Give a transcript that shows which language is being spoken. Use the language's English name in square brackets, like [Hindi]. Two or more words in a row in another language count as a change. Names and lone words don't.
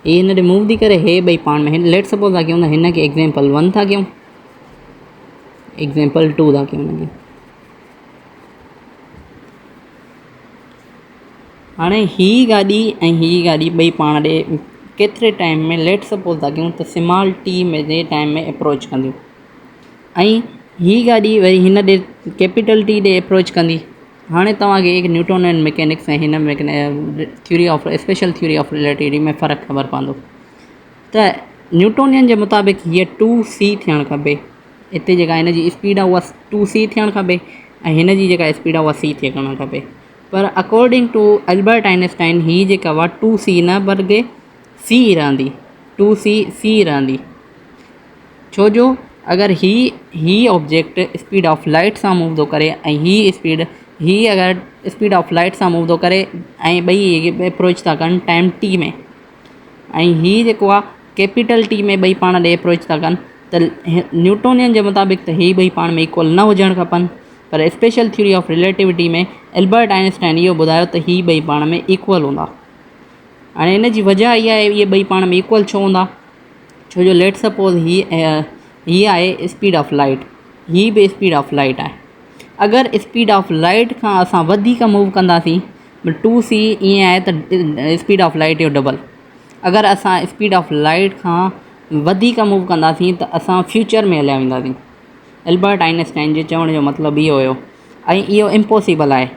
[Sindhi] ये हिन ॾे मूव थी करे, हे ॿई पाण में [English] let suppose [Sindhi] था कयूं त हिन खे एग्ज़ाम्पल 1 था कयूं, एग्ज़ाम्पल 2 था कयूं हिनखे। हाणे ही गाॾी ऐं ही गाॾी ॿई पाण ॾे केतिरे टाइम में [English] let suppose [Sindhi] था कयूं त [English] small T [Sindhi] में जे टाइम में अप्रोच कंदियूं, ऐं ही गाॾी वरी हिन ॾे [English] capital T [Sindhi] ॾे अप्रोच कंदी। हाणे तव्हांखे एक [English] Newtonian mechanics [Sindhi] ऐं हिन में [English] theory of special theory of relativity [Sindhi] में फ़र्क़ु ख़बर पवंदो त न्यूटोनियन जे मुताबिक़ हीअ 2c थियणु खपे, हिते जेका हिन जी स्पीड आहे उहा 2c थियणु खपे ऐं हिन जी जेका स्पीड आहे उहा c थियणु खपे। पर [English] according to [Sindhi] एल्बर्ट आइंस्टाइन ही जेका हुआ 2c न बल्कि c रहंदी, 2c रहंदी। छो जो अगरि ही [English] object speed of light [Sindhi] सां मूव थो करे ऐं ही अगरि [English] speed of light [Sindhi] सां मूव थो करे ऐं ॿई अप्रोच था कनि टाइम t में, ऐं ही जेको आहे [English] capital T [Sindhi] में ॿई पाण ॾे अप्रोच था कनि, त न्यूटोनियन जे मुताबिक़ त ही ॿई पाण में इक्वल न हुजणु खपनि। पर [English] special theory of relativity [Sindhi] में एल्बर्ट आइंस्टाइन इहो ॿुधायो त ही ॿई पाण में इक्वल हूंदा। हाणे इन जी वजह इहा आहे इहे ॿई पाण में इक्वल छो हूंदा, छो जो [English] let suppose [Sindhi] ही आहे [English] speed of light, [Sindhi] ही बि [English] speed of light [Sindhi] आहे। अगरि [English] speed of light [Sindhi] खां असां वधीक मूव कंदासीं, 2c ईअं आहे त [English] speed of light [Sindhi] जो डबल। अगरि असां [English] speed of light [Sindhi] खां वधीक मूव कंदासीं त असां फ्यूचर में हलिया वेंदासीं। एल्बर्ट आइंस्टाइन जे चवण जो मतिलबु इहो हुयो ऐं इहो इम्पॉसिबल आहे।